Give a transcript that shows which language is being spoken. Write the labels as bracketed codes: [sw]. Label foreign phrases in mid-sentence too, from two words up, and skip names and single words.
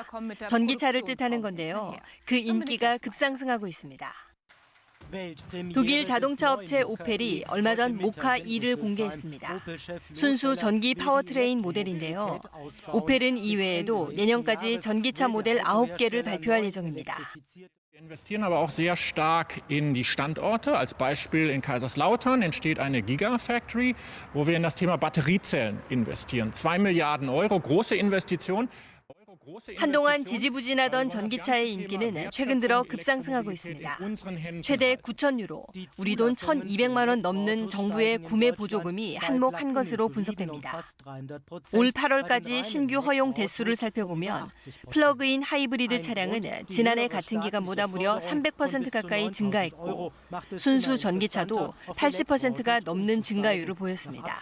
[ko] 전기차를 뜻하는 건데요. 그 인기가 급상승하고 있습니다. 독일 자동차 업체 오펠이 얼마 전 모카 E를 공개했습니다. 순수 전기 파워트레인 모델인데요. 오펠은 이외에도 내년까지 전기차 모델 9개를 발표할 예정입니다. [de] Wir investieren aber auch sehr stark in die Standorte. Als Beispiel in Kaiserslautern entsteht eine Gigafactory, wo wir in das Thema Batteriezellen investieren. 2 Milliarden Euro, große Investition. [ko] 한동안 지지부진하던 전기차의 인기는 최근 들어 급상승하고 있습니다. 최대 9,000유로, 우리 돈 1,200만 원 넘는 정부의 구매 보조금이 한몫한 것으로 분석됩니다. 올 8월까지 신규 허용 대수를 살펴보면 플러그인 하이브리드 차량은 지난해 같은 기간보다 무려 300% 가까이 증가했고 순수 전기차도 80%가 넘는 증가율을 보였습니다.